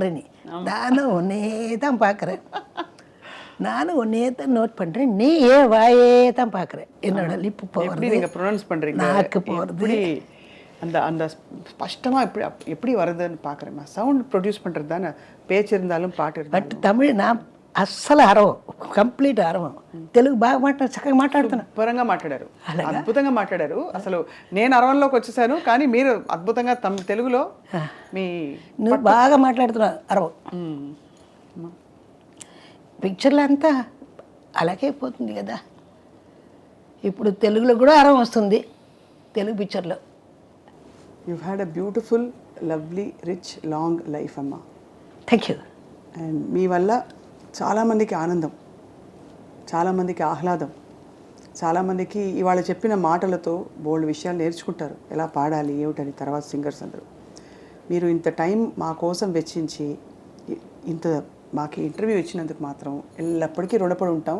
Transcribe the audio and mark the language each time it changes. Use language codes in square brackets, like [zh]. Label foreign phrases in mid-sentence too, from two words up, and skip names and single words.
[ta] நீ நானும் ஒன்னே தான் பார்க்குறேன், நானும் ஒன்னே தான் நோட் பண்ணுறேன். நீ ஏன் வாயே தான் பார்க்குறேன். என்னோட லிப்பு போகிறது, நீங்கள் ப்ரொனவுன்ஸ் பண்ணுறீங்க, நாக்கு போகிறது, அந்த அந்த ஸ்பஷ்டமாக எப்படி வருதுன்னு பார்க்குறேம்மா. [en] sound produce [ta] பண்ணுறது தானே, பேச்சு இருந்தாலும் பாட்டு இருந்தாலும். [te] బట్ తమిళ్ నా అస్సలు అరవం, కంప్లీట్ అరవం. తెలుగు బాగా చక్కగా మాట్లాడుతున్నా. శుభ్రంగా మాట్లాడారు, అద్భుతంగా మాట్లాడారు. అసలు నేను అరవంలోకి వచ్చేసాను, కానీ మీరు అద్భుతంగా తెలుగులో మీ నువ్వు బాగా మాట్లాడుతున్నావు అరవం. పిక్చర్లో అంతా అలాగే పోతుంది కదా. ఇప్పుడు తెలుగులో కూడా అరవం వస్తుంది తెలుగు పిక్చర్లో. [en] You've had a beautiful, lovely, rich, long life, Amma. Thank you. [te] And మీ వల్ల చాలామందికి ఆనందం, చాలామందికి ఆహ్లాదం, చాలామందికి ఇవాళ చెప్పిన మాటలతో బోల్డ్ విషయాలు నేర్చుకుంటారు, ఎలా పాడాలి ఏమిటని. తర్వాత సింగర్స్ అందరూ మీరు ఇంత టైం మా కోసం వెచ్చించి ఇంత మాకు ఇంటర్వ్యూ ఇచ్చినందుకు మాత్రం ఎల్లప్పటికీ రుణపడి ఉంటాం.